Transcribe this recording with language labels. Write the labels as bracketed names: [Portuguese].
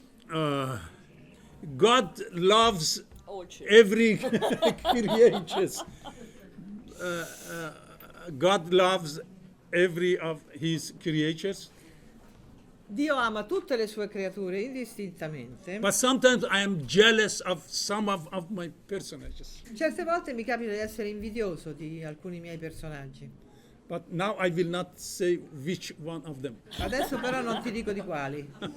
[English] God loves every creatures. God loves every of his creatures. [Italian] Dio ama tutte le sue creature indistintamente. [English] But sometimes I am jealous of some of my personages. [Italian] Certe volte mi capita di essere invidioso di alcuni miei personaggi. [English] But now I will not say which one of them. [Italian] Adesso però non ti dico di quali.